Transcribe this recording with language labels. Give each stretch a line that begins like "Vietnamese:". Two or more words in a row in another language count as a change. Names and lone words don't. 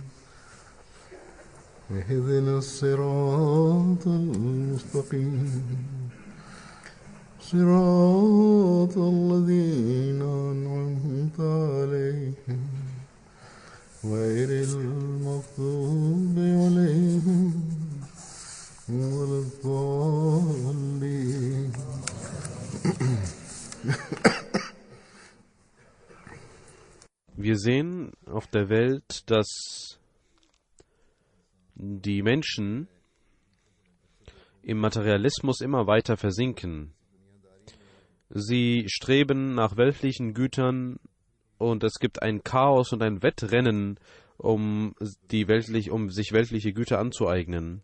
Arabic: اهدنا الصراط المستقيم صراط الذين أنعمت عليهم غير المغضوب عليهم ولا الضالين.
German: Wir sehen auf der Welt, dass die Menschen im Materialismus immer weiter versinken. Sie streben nach weltlichen Gütern und es gibt ein Chaos und ein Wettrennen, um sich weltliche Güter anzueignen.